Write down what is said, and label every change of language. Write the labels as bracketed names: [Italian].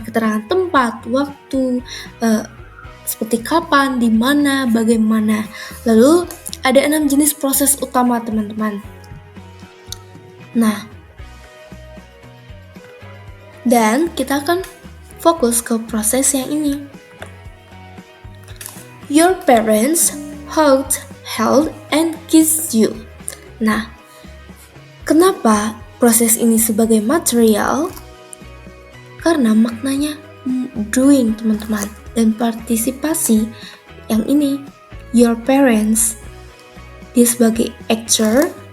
[Indonesian] Keterangan tempat, waktu, seperti kapan, di mana, bagaimana. Lalu ada 6 jenis proses utama teman-teman. Nah, dan kita akan fokus ke proses yang ini. [English] Your parents hugged, held, and kissed you. [Indonesian] Nah, kenapa proses ini sebagai material? Karena maknanya doing teman-teman, dan partisipasi yang ini. [English] Your parents, [Indonesian] dia sebagai actor.